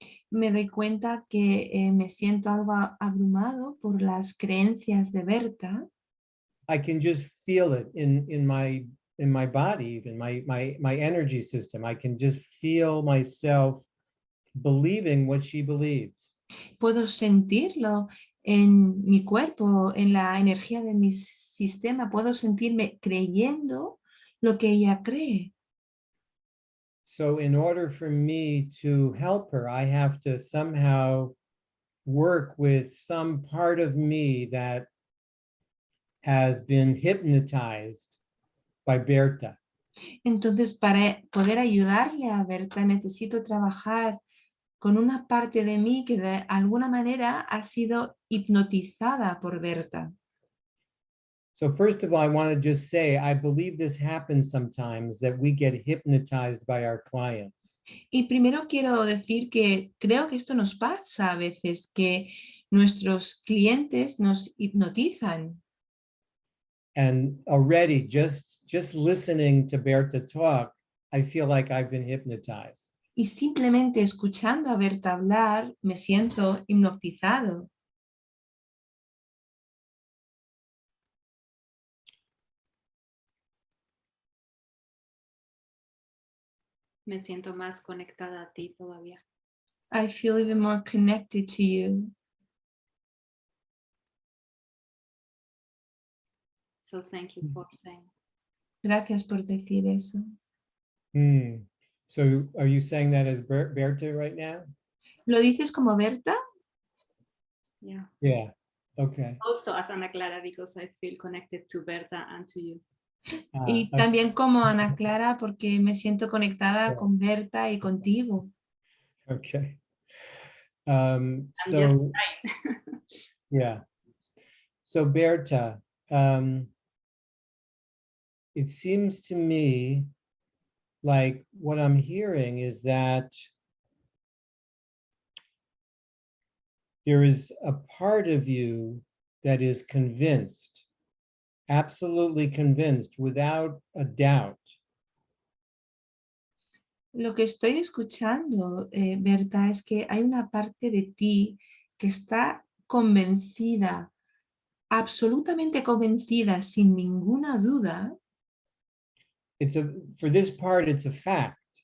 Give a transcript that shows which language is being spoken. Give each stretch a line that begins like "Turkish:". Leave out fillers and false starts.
Spanish: Me doy cuenta que me siento algo abrumado por las creencias de Berta.
English: I can just feel it in my body, in my energy system. I can just feel myself believing what she believes.
Spanish: Puedo sentirlo en mi cuerpo, en la energía de mi sistema. Puedo sentirme creyendo lo que ella cree.
English: So in order for me to help her, I have to somehow work with some part of me that has been hypnotized by Berta.
Spanish: Entonces, para poder ayudarle a Berta, necesito trabajar con una parte de mí que de alguna manera ha sido hipnotizada por Berta.
English: So first of all, I want to just say, I believe this happens sometimes, that we get hypnotized by our clients.
Spanish: Y primero quiero decir que creo que esto nos pasa a veces, que nuestros clientes nos hipnotizan.
English: And already just listening to Berta talk, I feel like I've been hypnotized.
Spanish: Y simplemente escuchando a Berta hablar, me siento hipnotizado. Me siento más conectada a ti todavía.
English: I feel even more connected to you. So thank you for saying.
Spanish: Gracias por decir eso.
English: So are you saying that as Berta right now?
Spanish: ¿Lo dices como Berta?
English: Yeah. Yeah. Okay. Also as Ana Clara, because I feel connected to Berta and to you.
Spanish: Y también como Ana Clara, porque me siento conectada con Berta y contigo.
English: Okay. I'm So just right. yeah. So Berta, it seems to me like what I'm hearing is that there is a part of you that is convinced, absolutely convinced, without a doubt.
Spanish: Lo que estoy escuchando, Berta, es que hay una parte de ti que está convencida, absolutamente convencida, sin ninguna duda.
English: For this part, it's a fact.